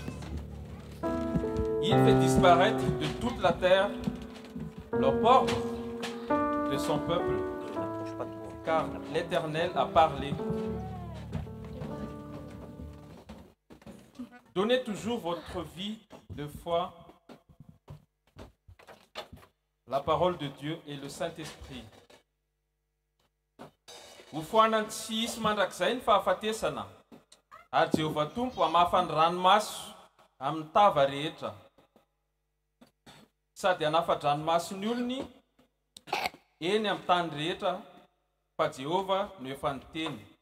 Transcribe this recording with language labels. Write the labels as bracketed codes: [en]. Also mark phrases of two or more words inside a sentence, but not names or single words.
[fr] Il fait disparaître de toute la terre l'opprobre de son peuple, car l'Éternel a parlé. Donnez toujours votre vie de foi, la parole de Dieu et le Saint-Esprit. [mg] Hofoanantsy isy mandrakizay ny fahafatesana ary Jehovah Tompo hamafany ranomaso amin'ny tava rehetra sady hanafa-dranomasony olony eny amin'ny tany rehetra fa Jehovah no efa niteny.